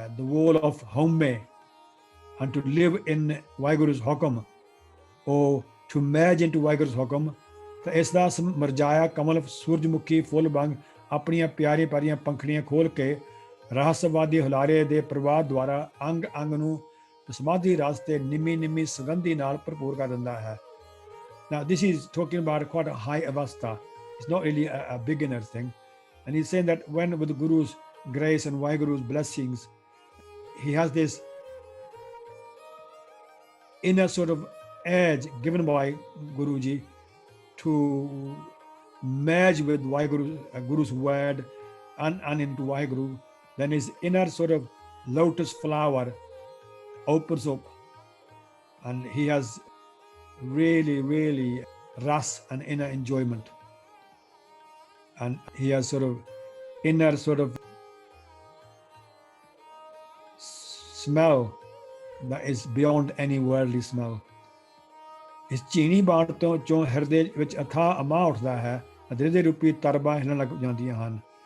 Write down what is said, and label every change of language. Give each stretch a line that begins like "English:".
English: wall of haume and to live in Vaheguru's hukam,
Punjabi: or to merge into Vaheguru's hukam, ਤਾਂ ਇਸ ਦਾ ਮਰਜਾਇਆ ਕਮਲ ਸੂਰਜਮੁਖੀ ਫੁੱਲ ਵਾਂਗ ਆਪਣੀਆਂ ਪਿਆਰੀ ਪਿਆਰੀਆਂ ਪੰਖੜੀਆਂ ਖੋਲ ਕੇ ਰਹੱਸਵਾਦੀ ਹੁਲਾਰੇ ਦੇ ਪ੍ਰਵਾਹ ਦੁਆਰਾ ਅੰਗ ਅੰਗ ਨੂੰ ਸਮਾਧੀ ਰਸ ਤੇ ਨਿੰਮੀ ਨਿੰਮੀ ਸੁਗੰਧੀ ਨਾਲ ਭਰਪੂਰ ਕਰ ਦਿੰਦਾ ਹੈ.
English: Now this is talking about quite a high avastha. It's not really a beginner thing. And he's saying that when with Guru's grace and Vaheguru's blessings, he has this inner sort of edge given by Guruji to merge with Vaheguru, Guru's word and into Vaheguru. Then his inner sort of lotus flower opens up, and he has really ras and inner enjoyment, and he has sort of inner sort of smell that is beyond any worldly smell.
Punjabi: ਇਸ ਚੀਨੀ ਬਾਣ ਤੋਂ ਚੋਂ ਹਿਰਦੇ ਵਿੱਚ ਅਥਾਹ ਅਮਾ ਉੱਠਦਾ ਹੈ, ਹਿਰਦੇ ਰੂਪੀ ਤਰਬਾਂ ਹਿਲਣ ਲੱਗ ਜਾਂਦੀਆਂ ਹਨ.